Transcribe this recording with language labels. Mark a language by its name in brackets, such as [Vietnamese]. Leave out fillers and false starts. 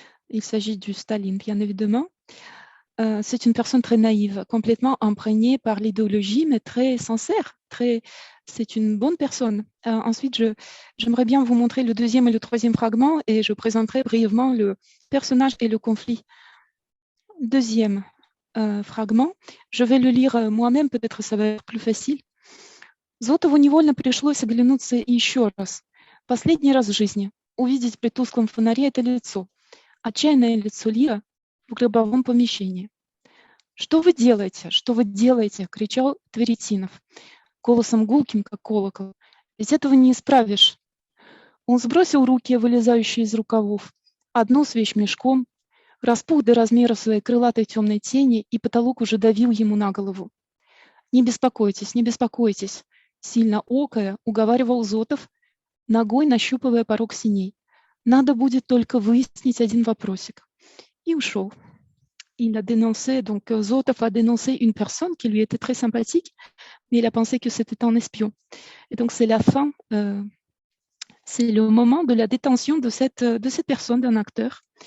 [French] Il s'agit du Staline, bien évidemment. C'est une personne très naïve, complètement imprégnée par l'idéologie, mais très sincère. C'est une bonne personne. Ensuite, j'aimerais bien vous montrer le deuxième et le troisième fragment et je présenterai brièvement le personnage et le conflit. Deuxième fragment, je vais le lire moi-même, peut-être ça va être plus facile. [Russian] Зотову невольно пришлось оглянуться еще раз, последний раз в жизни, увидеть при тусклом фонаре это лицо, отчаянное лицо Лира в гробовом помещении. Что вы делаете? Что вы делаете? Кричал Тверетинов, голосом гулким, как колокол. Ведь этого не исправишь. Он сбросил руки, вылезающие из рукавов, одну с вещмешком, распух до размера своей крылатой темной тени, и потолок уже давил ему на голову. Не беспокойтесь, не беспокойтесь, сильно окая, уговаривал Зотов, ногой нащупывая порог синей. Надо будет только выяснить один вопросик. И ушел. [French] Il a dénoncé, donc Zotov a dénoncé une personne qui lui était très sympathique, mais il a pensé que c'était un espion. Et donc c'est la fin, c'est le moment de la détention de cette personne, d'un acteur.